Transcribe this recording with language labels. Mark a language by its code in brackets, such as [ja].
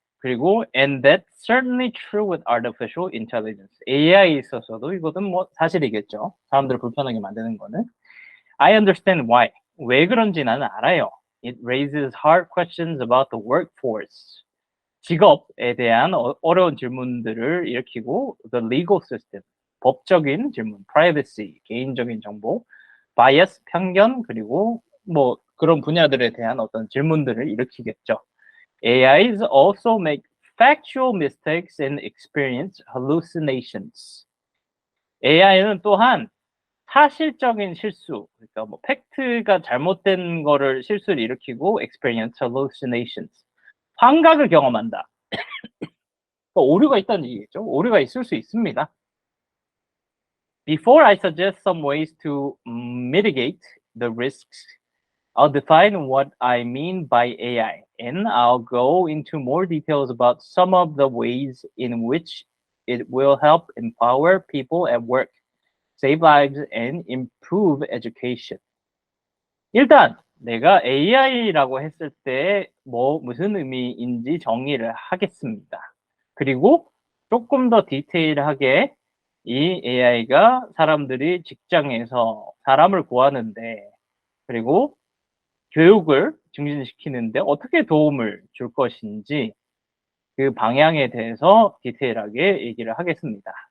[ko] 그리고 [en] and that's certainly true with artificial intelligence. [ko] AI에 있어서도 이것은 뭐 사실이겠죠. 사람들을 불편하게 만드는 거는. [en] I understand why. [ko] 왜 그런지 나는 알아요. [en] It raises hard questions about the workforce. [ko] 직업에 대한 어려운 질문들을 일으키고 [en] the legal system, [ko] 법적인 질문, privacy, 개인적인 정보, bias, 편견, 그리고 뭐 그런 분야들에 대한 어떤 질문들을 일으키겠죠. [en] AIs also make factual mistakes and experience hallucinations. [ko] AI는 또한 사실적인 실수, 그러니까 뭐 팩트가 잘못된 거를 실수를 일으키고 [en] experience hallucinations, [ko] 환각을 경험한다. 오류가 있다는 얘기겠죠. 오류가 있을 수 있습니다. [en] Before I suggest some ways to mitigate the risks, I'll define what I mean by AI, and I'll go into more details about some of the ways in which it will help empower people at work, save lives, and improve education. [ko] 일단 내가 AI라고 했을 때 무슨 의미인지 정의를 하겠습니다. 그리고 조금 더 디테일하게 이 AI가 사람들이 직장에서 사람을 구하는데 그리고 교육을 증진시키는데 어떻게 도움을 줄 것인지 그 방향에 대해서 디테일하게 얘기를 하겠습니다.